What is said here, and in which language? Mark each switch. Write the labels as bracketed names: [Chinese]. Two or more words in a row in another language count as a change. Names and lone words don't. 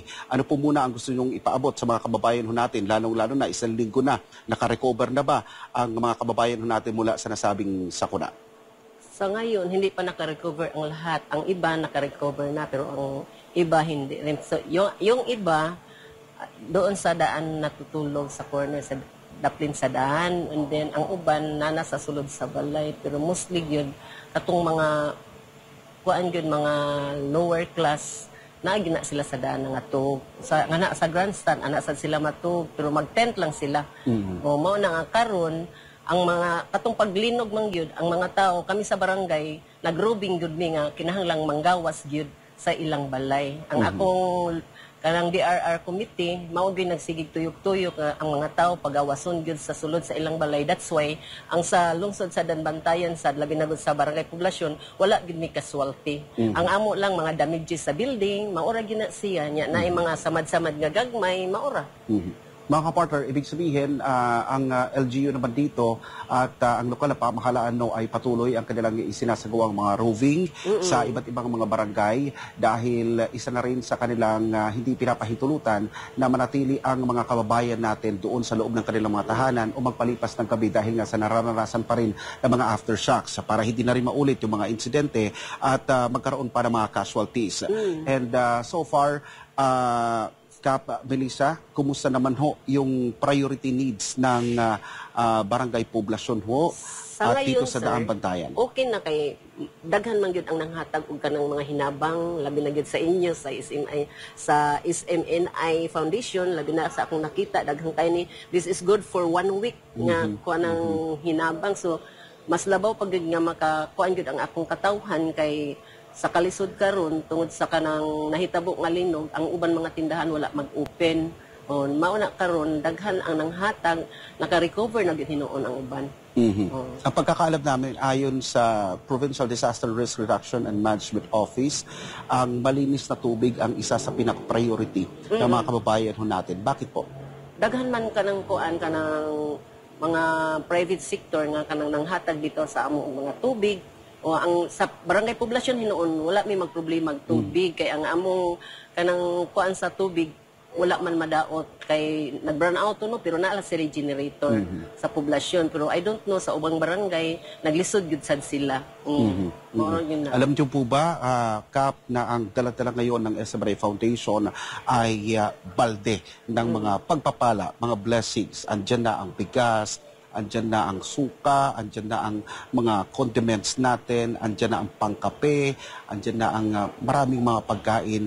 [Filipino] Ano po muna ang gusto nyong ipaabot sa mga kababayan ho natin, lalo-lalo na isang linggo na, nakarecover na ba ang mga kababayan ho natin mula sa nasabing sakuna? Sa ngayon, hindi pa nakarecover ang lahat. Ang iba nakarecover na, pero ang iba hindi rin. So, yung iba, doon sa daan natutulog sa corner, [Cebuano] sa daplin sa daan, [English] and then [Cebuano] ang uban na nasa sulod sa balay. Pero mostly yun, katong mga, mga lower class, naagina sila sa daan nga natug. Sa grandstand, anasad sila matug, pero mag-tent lang sila. O, mao na nga karon, ang mga katong paglinog man gyud ang mga tao kami sa barangay nagrobing gyud mi nga kinahanglang manggawas gyud sa ilang balay. Ang akong kanang DRR committee mao gyud nagsigig tuyok-tuyok ang mga tao pagawason gyud sa sulod sa ilang balay. [English] That's why [Cebuano] ang sa lungsod sa Daan Bantayan sad labi na gud sa barangay poblasyon wala gyud mi casualty. Ang amo lang mga damages sa building maura gyud na siya nya naay mga samad-samad nga gagmay maura. [Filipino] Mga kapartner, ibig sabihin, ang LGU naman dito at ang lokal na pamahalaan ay patuloy ang kanilang isinasagawang mga roving sa iba't ibang mga barangay dahil isa na rin sa kanilang hindi pinapahintulutan na manatili ang mga kababayan natin doon sa loob ng kanilang mga tahanan o magpalipas ng gabi dahil nga sa nararanasan pa rin ng mga aftershocks para hindi na rin maulit yung mga insidente at magkaroon pa ng mga casualties. [English] And so far, Kap Melissa, [Filipino] kumusta naman ho yung [English] priority needs [Filipino] ng barangay poblasyon ho at dito sa Daan Bantayan? [Cebuano] Okay na kay daghan man gyud ang nanghatag og kanang mga hinabang labi na gyud sa inyo sa SMNI Foundation labi na sa akong nakita daghang kay ni [English] this is good for 1 week [Cebuano] nga kuan ng hinabang, so mas labaw pag nga makakuan gyud ang akong katawhan kay sa kalisod karon tungod sa kanang nahitabo nga linog ang uban mga tindahan wala mag-open. Mao na karon daghan ang nanghatag naka-recover na gyud hinuon ang uban. [Filipino] Ang pagkakaalam namin ayon sa Provincial Disaster Risk Reduction and Management Office, ang malinis na tubig ang isa sa pinaka-priority ng mga kababayan ho natin. Bakit po? [Cebuano] Daghan man kanang kuan kanang mga private sector nga kanang nanghatag dito sa amo mga tubig. O ang sa barangay poblasyon hinuon wala may magproblema tubig kay ang among kanang kuan sa tubig wala man madaot kay nag-burn out no pero naala si regenerator sa poblasyon pero [English] I don't know [Cebuano] sa ubang barangay naglisod gud sad sila. Mao yun na. [Filipino] Alam niyo po ba, Kap, na ang dala-dala ngayon ng SMNI Foundation ay balde ng mga pagpapala, mga blessings. Andyan na ang bigas, andyan na ang suka, andyan na ang mga condiments natin, andyan na ang pangkape, andyan na ang maraming mga pagkain.